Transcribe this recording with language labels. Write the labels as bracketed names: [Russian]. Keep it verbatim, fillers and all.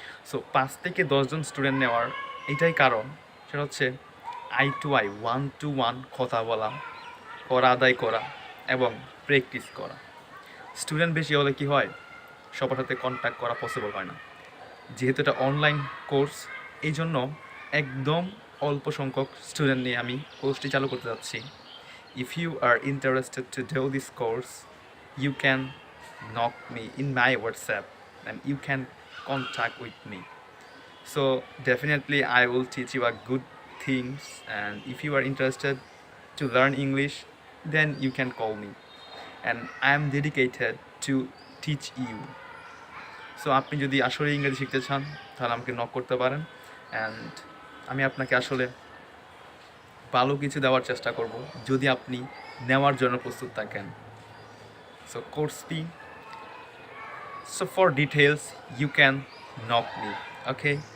[Bangla] So পাঁচ থেকে দশজন স্টুডেন্ট নেওয়ার এটাই কারণ, সেটা হচ্ছে [English] eye to eye, one to one [Bangla] কথা বলা, করা আদায় করা এবং প্র্যাকটিস করা। স্টুডেন্ট বেশি হলে কি হয়, সবার সাথে কন্ট্যাক্ট করা পসিবল হয় না। যেহেতু এটা অনলাইন কোর্স, এই জন্য একদম অল্প সংখ্যক স্টুডেন্ট নিয়ে আমি কোর্সটি চালু করতে যাচ্ছি। [English] If you are interested to do this course, you can knock me in my WhatsApp and you can contact with me. So definitely I will teach you a good things, and if you are interested to learn English, then you can call me, and I am dedicated to teach you. [Bangla] So আপনি যদি আসলে ইংরেজি শিখতে চান, তাহলে আমাকে knock করতে পারেন, অ্যান্ড আমি আপনাকে আসলে ভালো কিছু দেওয়ার চেষ্টা করব যদি আপনি নেওয়ার জন্য প্রস্তুত থাকেন। [English] So course fee, so for details you can knock me, okay.